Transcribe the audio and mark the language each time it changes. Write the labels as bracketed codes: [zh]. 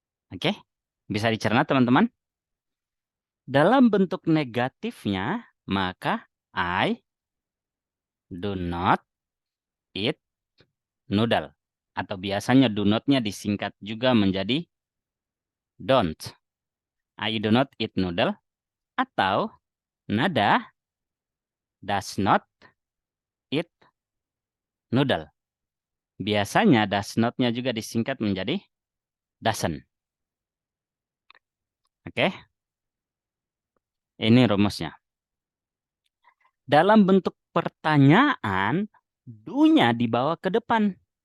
[id] Oke, bisa dicerna teman-teman? Dalam bentuk negatifnya, maka [en] I do not eat noodle. [id] Atau biasanya do not-nya disingkat juga menjadi don't. [en] I do not eat noodle. [id] Atau [en] nada does not eat noodle. [id] Biasanya does not-nya juga disingkat menjadi doesn't. Oke. Ini rumusnya. Dalam bentuk pertanyaan, do-nya dibawa ke depan.